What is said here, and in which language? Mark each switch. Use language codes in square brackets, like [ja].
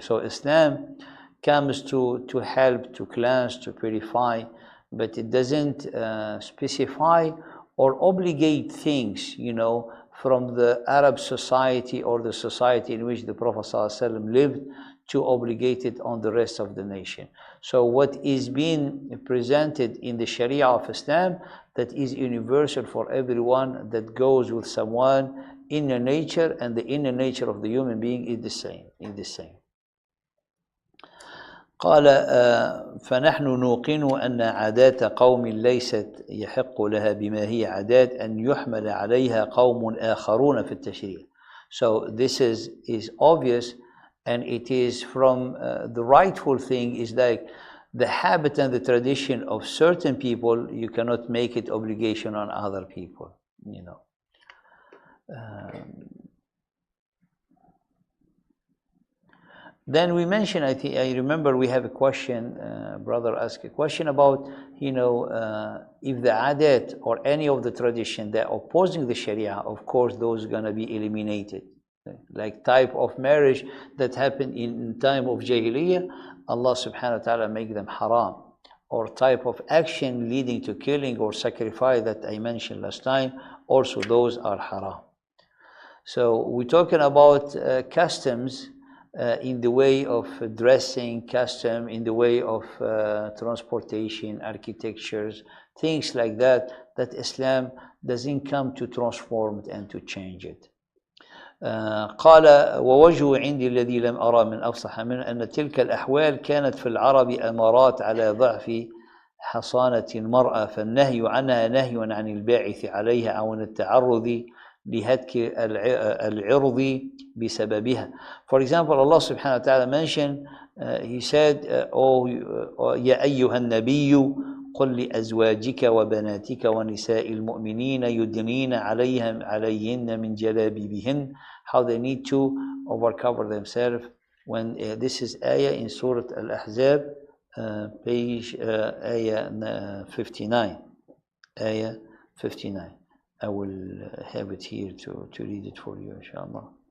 [en] So Islam comes to help, to cleanse, to purify, but it doesn't specify or obligate things, from the Arab society or the society in which the Prophet ﷺ lived, to obligate it on the rest of the nation. So what is being presented in the Sharia of Islam, that is universal for everyone, that goes with someone inner nature, and the inner nature of the human being is the same. [ar] قال فنحن نوقن أن عادات قوم ليست يحق لها بما هي عادات أن يحمل عليها قوم آخرون في التشريع. [en] So this is obvious, and it is from the rightful thing is like the habit and the tradition of certain people, you cannot make it obligation on other people, Then we mentioned, I remember we have a question, brother asked a question about, if the adat or any of the tradition that are opposing the Sharia, of course, those are going to be eliminated. Like type of marriage that happened in time of Jahiliyyah, Allah subhanahu wa ta'ala make them haram. Or type of action leading to killing or sacrifice that I mentioned last time, also those are haram. So we're talking about customs in the way of dressing, custom in the way of transportation, architectures, things like that, that Islam doesn't come to transform it and to change it. [ar] قال ووجه عندي الذي لم أرى من أفصح منه أن تلك الأحوال كانت في العرب أمارات على ضعف حصانة المرأة، فالنهي عنها نهي عن الباعث عليها أو التعرض لهتك العرض بسببها. [en] For example, Allah subhanahu wa ta'ala mentioned, He said, "Oh, [ar] يا أيها النبي قل لأزواجك وبناتك ونساء المؤمنين يدنين عليهن من جلابيبهن. [en] How they need to overcover themselves. When this is ayah in Surah Al-Ahzab, page ayah 59. Ayah 59. I will have it here to read it for you, inshallah.